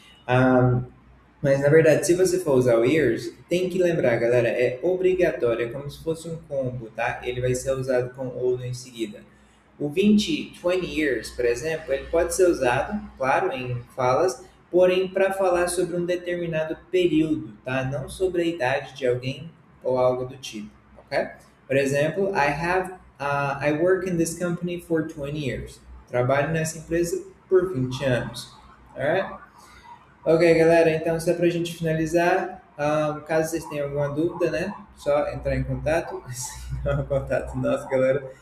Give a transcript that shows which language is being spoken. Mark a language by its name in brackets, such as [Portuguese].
[Portuguese] Um, mas na verdade, se você for usar o years, tem que lembrar, galera, é obrigatório, é como se fosse um combo, tá? Ele vai ser usado com ou em seguida. O 20, 20 years, por exemplo, ele pode ser usado, claro, em falas, porém para falar sobre um determinado período, tá? Não sobre a idade de alguém ou algo do tipo, ok? [English] Por exemplo, I work in this company for 20 years. [Portuguese] Trabalho nessa empresa por 20 anos, [English] alright? [Portuguese] Ok, galera, então só para a gente finalizar, caso vocês tenham alguma dúvida, né? Só entrar em contato, não é um contato nosso, galera.